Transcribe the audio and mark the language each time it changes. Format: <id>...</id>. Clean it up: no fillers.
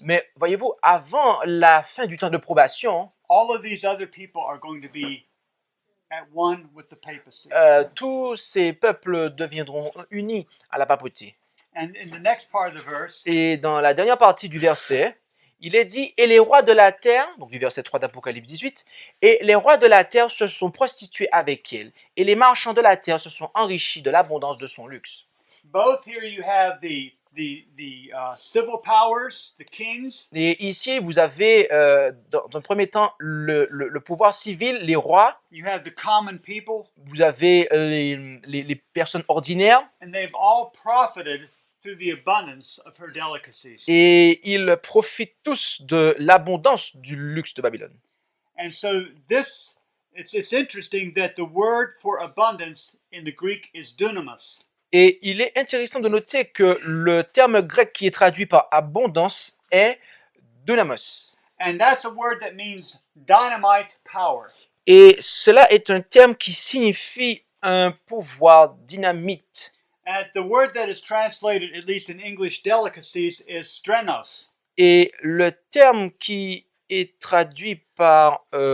<fr>Mais voyez-vous, avant la fin du temps de probation,</fr> <en>all of these other people are going to be at one with the papacy.</en> <fr>tous ces peuples deviendront unis à la papauté.</fr> <en>And in the next part of the verse,</en> <fr>Et dans la dernière partie du verset, il est dit « Et les rois de la terre », donc du verset 3 d'Apocalypse 18, « Et les rois de la terre se sont prostitués avec elle, et les marchands de la terre se sont enrichis de l'abondance de son luxe. »</fr> <en>both here you have the civil powers, the kings,</en> <fr>Et ici, vous avez, dans un premier temps, le pouvoir civil, les rois,</fr> <en>you have the common people,</en> <fr>vous avez les personnes ordinaires,</fr> <en>and they've all profited through the abundance of her delicacies.</en> <fr>et ils profitent tous de l'abondance du luxe de Babylone.</fr> <en>And so this, it's interesting that the word for abundance in the Greek is dunamis.</en> <fr>Et il est intéressant de noter que le terme grec qui est traduit par abondance est dunamos.</fr> <en>And that's a word that means dynamite power.</en> <fr>Et cela est un terme qui signifie un pouvoir dynamite.</fr> <en>And the word that is translated, at least in English, delicacies, is strenos.</en> <fr>Et le terme qui est traduit par</fr>